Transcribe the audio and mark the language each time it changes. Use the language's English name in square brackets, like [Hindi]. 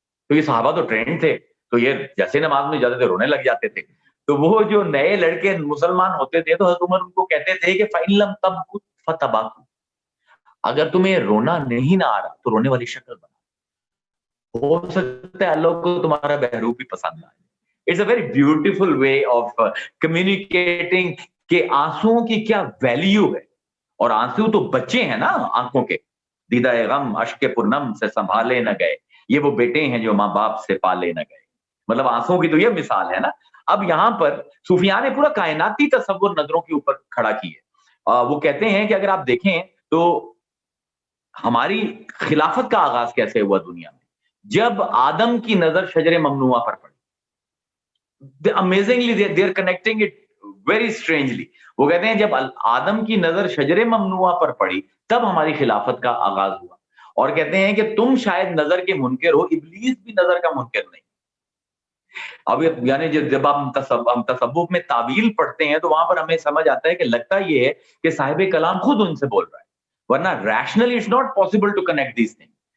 [Urdu] تو یہ صحابہ تو ٹرینڈ تھے، تو یہ جیسے نماز میں جاتے تھے رونے لگ جاتے تھے. تو وہ جو نئے لڑکے مسلمان ہوتے تھے تو حضرت عمر ان کو کہتے تھے کہ [Arabic] فَإِن لَمْ تَبْكُوا فَتَبَاكُوا، [Urdu] اگر تمہیں رونا نہیں نہ آ رہا تو رونے والی شکل بنا، ہو سکتا ہے اللہ کو تمہارا بہروپ بھی پسند آئے. [English] It's a very beautiful way of communicating [Urdu] کہ آنسوؤں کی کیا ویلیو ہے. اور آنسو تو بچے ہیں نا آنکھوں کے، دیدہ غم اشک پرنم سے سنبھالے نہ گئے، یہ وہ بیٹے ہیں جو ماں باپ سے پالے نہ گئے. مطلب آنسوؤں کی تو یہ مثال ہے نا. اب یہاں پر صوفیاء نے پورا کائناتی تصور نظروں کے اوپر کھڑا کی ہے. وہ کہتے ہیں کہ اگر آپ دیکھیں تو ہماری خلافت کا آغاز کیسے ہوا دنیا میں، جب آدم کی نظر شجر ممنوعہ پر پڑی. [English] Amazingly they are connecting it very strangely. [Urdu] وہ کہتے ہیں جب آدم کی نظر شجر ممنوعہ پر پڑی تب ہماری خلافت کا آغاز ہوا. اور کہتے ہیں کہ تم شاید نظر کے منکر ہو، ابلیس بھی نظر کا منکر نہیں. اب یعنی جب ہم تصوف میں تعویل پڑھتے ہیں تو وہاں پر ہمیں سمجھ آتا ہے کہ لگتا یہ ہے کہ صاحب کلام خود ان سے بول رہا ہے، ورنہ [English] Rationally it's not possible to connect these thing.